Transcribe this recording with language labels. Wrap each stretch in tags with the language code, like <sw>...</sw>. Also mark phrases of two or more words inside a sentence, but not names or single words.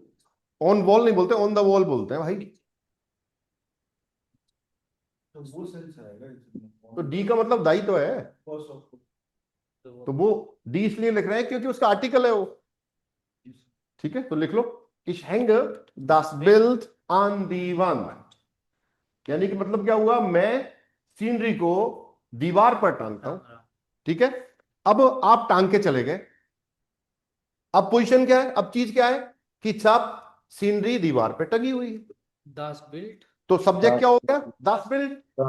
<en>on wall</en> <hi>नहीं बोलते,</hi> <en>on the wall</en> <hi>बोलते हैं भाई। वो सेंस आएगा इसमें। तो डी का मतलब दाई तो है,</hi> <en>Cause of-</en> <hi>तो वो डी इसलिए लिख रहे हैं क्योंकि उसका आर्टिकल है वो। ठीक है, तो लिख लो,</hi> <de>ich häng das Bild an die Wand,</de> <hi>यानी कि मतलब क्या हुआ, मैं सीनरी को दीवार पर टांगता हूं। ठीक है, अब आप टांग के चले गए, अब पोजीशन क्या है, अब चीज क्या है कि सब सीनरी दीवार पे टंगी हुई है,</hi> <de>das Bild</de> <hi>तो सब्जेक्ट क्या हो गया,</hi> <de>das Bild।</de>